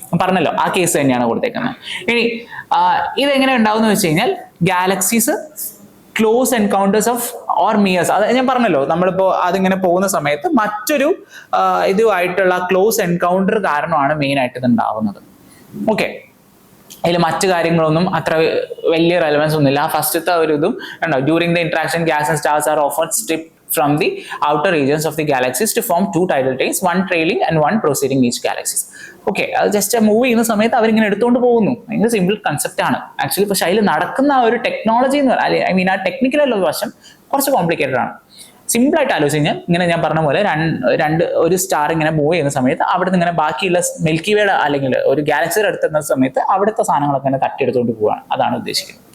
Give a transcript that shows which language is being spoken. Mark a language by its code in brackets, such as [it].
[ml] പറഞ്ഞല്ലോ, ആ കേസ് തന്നെയാണ് കൊടുത്തേക്കുന്നത്. ഇനി ഇതെങ്ങനെ ഉണ്ടാവുന്ന വെച്ച് കഴിഞ്ഞാൽ [en] Galaxies close encounters of or mergers. [ml] അത് ഞാൻ പറഞ്ഞല്ലോ, നമ്മളിപ്പോ അതിങ്ങനെ പോകുന്ന സമയത്ത് മറ്റൊരു ഇതുമായിട്ടുള്ള ക്ലോസ് എൻകൗണ്ടർ കാരണമാണ് മെയിൻ ആയിട്ട് ഇത് ഉണ്ടാവുന്നത്. ഓക്കെ, അതിൽ മറ്റു കാര്യങ്ങളൊന്നും അത്ര വലിയ റെലവൻസ് ഒന്നുമില്ല. ആ ഫസ്റ്റത്തെ ഒരു ഇതും ഉണ്ടോ, [en] During the interaction gas and stars are often strip from the outer regions of the galaxies to form 2 tidal tails, one trailing and one preceding each galaxies. [ml] Okay, അത് ജസ്റ്റ് മൂവ് ചെയ്യുന്ന സമയത്ത് അവരിങ്ങനെ എടുത്തുകൊണ്ട് പോകുന്നു. ഭയങ്കര സിമ്പിൾ കൺസെപ്റ്റ് ആണ് actually. പക്ഷെ അതിൽ നടക്കുന്ന ആ ഒരു ടെക്നോളജി എന്ന് പറഞ്ഞാൽ ഐ മീൻ ആ ടെക്നിക്കലുള്ള വശം കുറച്ച് കോംപ്ലിക്കേറ്റഡ് ആണ്. സിമ്പിൾ ആയിട്ട് ആലോചിച്ച് കഴിഞ്ഞാൽ ഇങ്ങനെ ഞാൻ പറഞ്ഞ പോലെ ഒരു സ്റ്റാർ ഇങ്ങനെ മൂവ് ചെയ്യുന്ന സമയത്ത് അവിടെ നിന്ന് ഇങ്ങനെ ബാക്കിയുള്ള മിൽക്കി വേയുടെ അല്ലെങ്കിൽ ഒരു ഗാലക്സിയുടെ അടുത്തുന്ന സമയത്ത് അവിടുത്തെ സാധനങ്ങളൊക്കെ ഇങ്ങനെ തട്ടിയെടുത്തുകൊണ്ട് പോവുകയാണ്. അതാണ് ഉദ്ദേശിക്കുന്നത്.